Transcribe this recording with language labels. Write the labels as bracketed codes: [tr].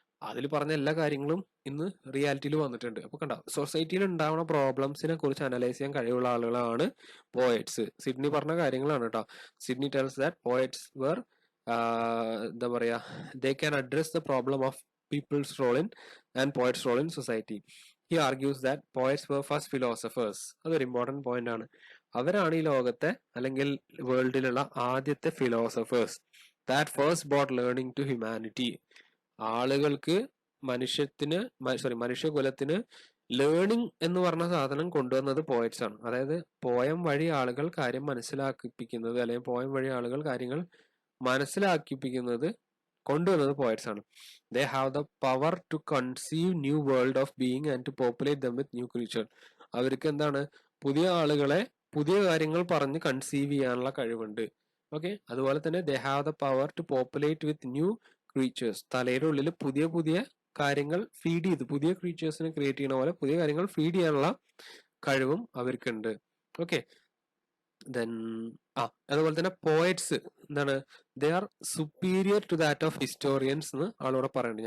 [ml] അതിൽ പറഞ്ഞ എല്ലാ കാര്യങ്ങളും ഇന്ന് റിയാലിറ്റിയിൽ വന്നിട്ടുണ്ട്. അപ്പൊ കണ്ട, സൊസൈറ്റിയിൽ ഉണ്ടാവുന്ന പ്രോബ്ലംസിനെ കുറിച്ച് അനലൈസ് ചെയ്യാൻ കഴിവുള്ള ആളുകളാണ് പോയറ്റ്സ്. സിഡ്നി പറഞ്ഞ കാര്യങ്ങളാണ് കേട്ടോ. [en] Sidney tells that poets were [ml] എന്താ പറയാ, [en] They can address the problem of people's role in and poets role in society. He argues that poets were first philosophers. [ml] അതൊരു ഇമ്പോർട്ടന്റ് പോയിന്റ് ആണ്. അവരാണ് ഈ ലോകത്തെ അല്ലെങ്കിൽ വേൾഡിലുള്ള ആദ്യത്തെ philosophers. [en] That first brought learning to humanity. [ml] ആളുകൾക്ക് മനുഷ്യകുലത്തിന് ലേണിംഗ് എന്ന് പറഞ്ഞ സാധനം കൊണ്ടുവന്നത് പോയറ്റ്സ് ആണ്. അതായത് പോയം വഴി ആളുകൾ കാര്യം മനസ്സിലാക്കിപ്പിക്കുന്നത്, അല്ലെങ്കിൽ പോയം വഴി ആളുകൾ കാര്യങ്ങൾ മനസ്സിലാക്കിപ്പിക്കുന്നത് കൊണ്ടുവന്നത് പോയറ്റ്സ് ആണ്. [en] They have the power to conceive new world of being and to populate them with new creature. [ml] അവർക്ക് എന്താണ്, പുതിയ ആളുകളെ പുതിയ കാര്യങ്ങൾ പറഞ്ഞ് കൺസീവ് ചെയ്യാനുള്ള കഴിവുണ്ട്. [en] okay, [ml] അതുപോലെ തന്നെ [en] they have the power to populate with new creatures. [ml] തലയുടെ ഉള്ളിൽ പുതിയ പുതിയ കാര്യങ്ങൾ ഫീഡ് ചെയ്ത്, പുതിയ ക്രീച്ചേഴ്സിനെ ക്രിയേറ്റ് ചെയ്യുന്ന പോലെ പുതിയ കാര്യങ്ങൾ ഫീഡ് ചെയ്യാനുള്ള കഴിവും അവർക്കുണ്ട്. ഓക്കെ, ദെൻ അതുപോലെ തന്നെ പോയറ്റ്സ് എന്താണ്, [en] they are superior to that of historians [ml] എന്ന് ആളോടെ പറയുന്നുണ്ട്.